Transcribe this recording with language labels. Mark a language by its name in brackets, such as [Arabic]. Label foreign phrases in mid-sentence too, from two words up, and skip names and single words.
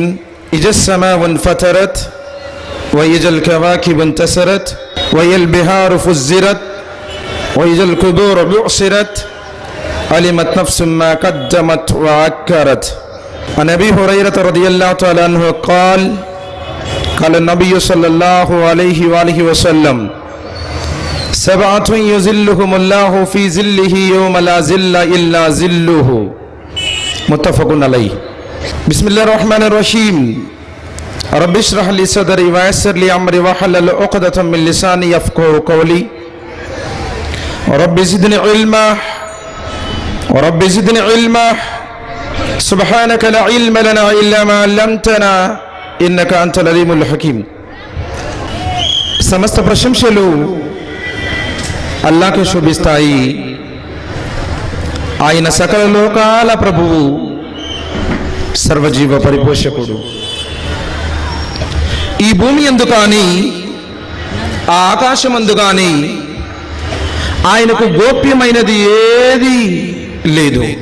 [Arabic] إذا السماء انفطرت وإذا الكواكب انتثرت وإذا البحار فجرت وإذا القبور بعثرت علمت نفس ما قدمت وأخرت. عن أبي هريرة رضي الله تعالى عنه قال قال النبي صلى الله عليه وآله وسلم سبعة يظلهم الله في ظله يوم لا ظل إلا ظله. متفق عليه. بسم الله الرحمن الرحيم. رب اشرح لي صدري ويسر لي أمري واحلل عقدة من لساني يفقهوا قولي. رب زدني علما ورب زدني علما سبحانك لا علم لنا إلا ما علمتنا إنك أنت العليم الحكيم. [Telugu] సమస్త ప్రశంసలు అల్లాహ్కే శోభిస్తాయి. ఆయన సకల లోకాల ప్రభువు, సర్వజీవ పరిపోషకుడు. ఈ భూమి యందు కానీ ఆ ఆకాశమందు కానీ ఆయనకు గోప్యమైనది ఏది లేదు.